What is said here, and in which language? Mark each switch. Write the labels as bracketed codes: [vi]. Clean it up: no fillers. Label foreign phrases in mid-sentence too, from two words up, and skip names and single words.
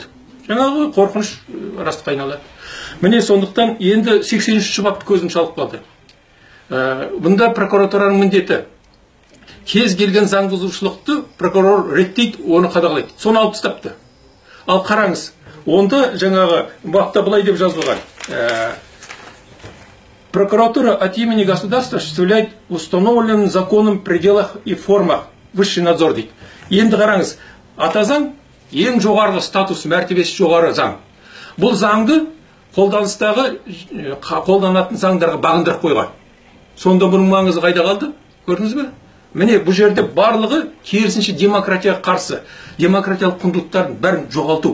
[kk] Жаңағы қорқыныш растыққа айналады. Міне сондықтан енді 80-ші бапты көзім шалып қалды. Бұнда прокуратураның міндеті: кез келген заң бұзушылықты прокурор реттейді, оны қадағалайды. Соны алып тастапты. Ал қараңыз, онда жаңағы бапта былай деп жазылған: прокуратура [ru] от имени государства осуществляет в установленном законом пределах и формах высший надзор [kk] дейді. Енді қараңыз, ата заң ең жоғарғы статус, мәртебесі жоғары заң. Бұл заңды қолданатын заңдарға бағындырып қойған. Сонда бұның маңызы қайда қалды? Көрдіңіз бе? Міне бұл жерде барлығы керісінше демократияға қарсы, демократиялық құндылықтардың бәрін жоғалту.